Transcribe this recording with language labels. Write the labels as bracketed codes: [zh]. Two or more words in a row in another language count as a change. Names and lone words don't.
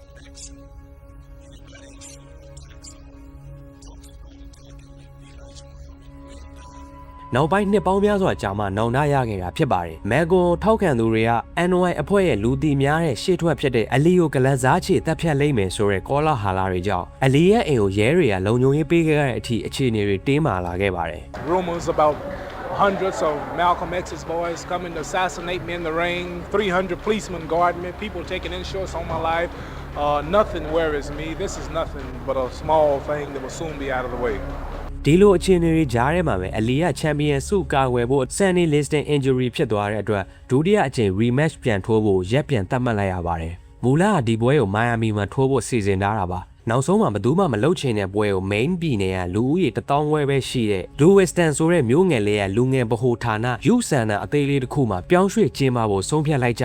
[my] နောက်ပိုင်းနှစ်ပေါင်းများစွာကြာမှနောင်တရခဲ့တာဖြစ်ပါတယ်။မယ်ကွန်ထောက်ခံသူတွေက NOI အဖွဲ့ရဲ့လူသိများတဲ့ရှေ့ထွက်ဖြစ်တဲ့အလီကိုဂလက်စားချေတပ်ဖြတ်လိမ့်မယ်ဆိုတဲ့ကောလာဟာလာတွေကြောင့်အလီရဲ့အိမ်ကိုရဲတွေကလုံခြုံရေးပေးခဲ့တဲ့အထိအခြေအနေတွေတင်းမာလာခဲ့ပါတယ်။ [en] Rumors about hundreds of Malcolm X's boys coming to assassinate me in the ring, 300 policemen guarding me, people taking insurance on my life. Nothing worries me. This is nothing but a small thing that will soon be out of the way. [my] ဒီလိုအခြေအနေတွေကြားထဲမှာပဲအလီကချန်ပီယံဆုကာကွယ်ဖို့ Sandy Liston injury ဖြစ်သွားတဲ့အတွက်ဒုတိယအကြိမ် rematch ပြန်ထိုးဖို့ရက်ပြန်သတ်မှတ်လိုက်ရပါတယ်။မူလကဒီပွဲကိုမိုင်ယာမီမှာထိုးဖို့စီစဉ်ထားတာပါ။နောက်ဆုံးမှာဘယ်သူမှမလုပ်ချင်တဲ့ပွဲကို main ပြည်နယ်ကလူဦးရေ1000ခွဲပဲရှိတဲ့ Lewiston ဆိုတဲ့မြို့ငယ်လေးကလူငယ်ဗဟိုဌာနယူဆန်နာအသေးလေးတစ်ခုမှာပြောင်းရွှေ့ကျင်းပဖို့ဆုံးဖြတ်လိုက်ကြ